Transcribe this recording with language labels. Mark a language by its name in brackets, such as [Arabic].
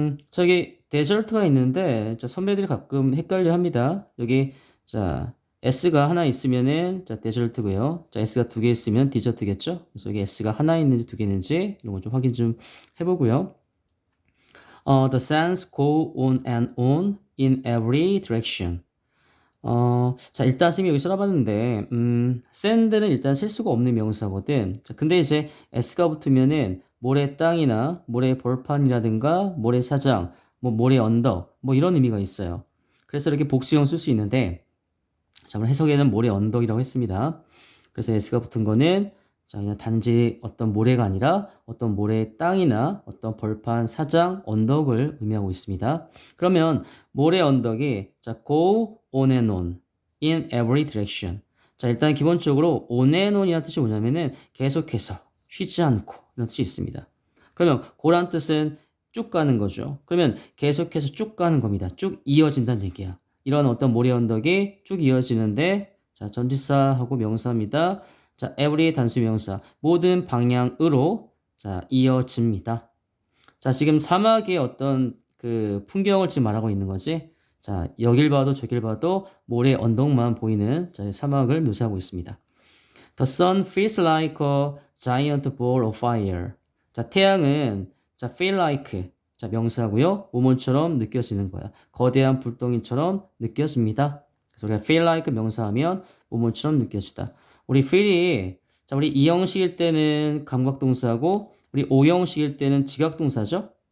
[Korean] 저기, 데저트가 있는데, 자, 선배들이 가끔 헷갈려 합니다. 여기, 자, S가 하나 있으면은, 자, 데저트고요. 자, S가 두 개 있으면 디저트겠죠? 그래서 여기 S가 하나 있는지 두 개 있는지, 이런 거 좀 확인 좀 해보고요. [English] The sands go on and on in every direction. [Korean] 자, 일단 선생님이 여기 써놔봤는데, 샌드는 일단 셀 수가 없는 명사거든. 자, 근데 이제 S가 붙으면은 모래 땅이나 모래 벌판이라든가 모래 사장, 뭐 모래 언덕, 뭐 이런 의미가 있어요. 그래서 이렇게 복수형 쓸 수 있는데, 자, 오늘 해석에는 모래 언덕이라고 했습니다. 그래서 S가 붙은 거는 자, 그냥 단지 어떤 모래가 아니라 어떤 모래 땅이나 어떤 벌판, 사장, 언덕을 의미하고 있습니다. 그러면 모래 언덕이 자, [English] go on and on in every direction. [Korean] 자, 일단 기본적으로 on and on이라는 뜻이 뭐냐면은 계속해서 쉬지 않고 이런 뜻이 있습니다. 그러면 고란 뜻은 쭉 가는 거죠. 그러면 계속해서 쭉 가는 겁니다. 쭉 이어진다는 얘기야. 이런 어떤 모래 언덕이 쭉 이어지는데 자, 전치사하고 명사입니다. 자, every 단수 명사 모든 방향으로 자, 이어집니다. 자, 지금 사막의 어떤 그 풍경을 지금 말하고 있는 거지. 자, 여길 봐도 저길 봐도 모래 언덕만 보이는 자, 사막을 묘사하고 있습니다. [English] The sun feels like a giant ball of fire. [Korean] 자, 태양은 자, feel like 자, 명사고요. 모모처럼 느껴지는 거야. 거대한 불덩이처럼 느껴집니다. 그래서 우리가 feel like 명사하면 모모처럼 느껴지다. 우리 feel이 자, 우리 이형식일 때는 감각동사고 우리 오형식일 때는 지각동사죠.